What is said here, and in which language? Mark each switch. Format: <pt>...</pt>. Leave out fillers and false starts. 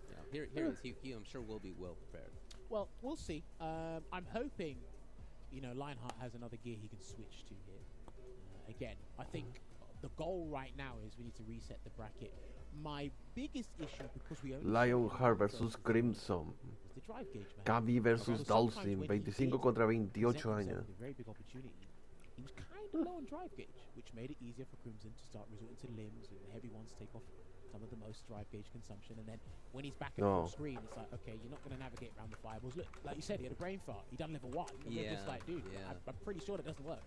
<en>He I'm sure will be well prepared. Well, we'll see. I'm hoping, Lionheart has another gear he can switch to here. Again, I think the goal right now is we need to reset the bracket. My biggest issue, because we only Lionheart versus Crimson.</en> <es>Cammy versus Dhalsim, 25 contra 28 años.</es> <en>Very big opportunity. He was kind of low on drive gauge, which made it easier for Crimson to start resorting to limbs and the heavy ones take off some of the most drive gauge consumption. And then when he's back at full screen, it's like, okay, you're not going to navigate around the fireballs. Look, like you said, he had a brain fart. He done level 1. You're just like, dude, I'm pretty sure that doesn't work.</en>